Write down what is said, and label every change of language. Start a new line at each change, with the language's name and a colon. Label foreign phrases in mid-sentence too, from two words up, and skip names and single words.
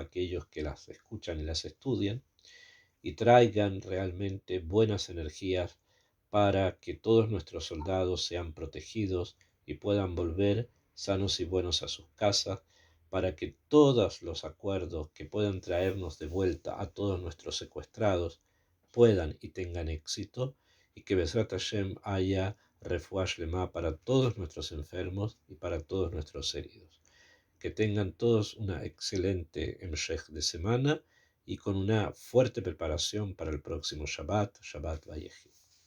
Spanish: aquellos que las escuchan y las estudian, y traigan realmente buenas energías para que todos nuestros soldados sean protegidos y puedan volver sanos y buenos a sus casas, para que todos los acuerdos que puedan traernos de vuelta a todos nuestros secuestrados puedan y tengan éxito, y que
Hebrew: בעזרת השם
Spanish: haya
Hebrew: רפואה שלמה
Spanish: para todos nuestros enfermos y para todos nuestros heridos. Que tengan todos una excelente Emshech de semana y con una fuerte preparación para el próximo Shabbat, Shabbat Vayechi.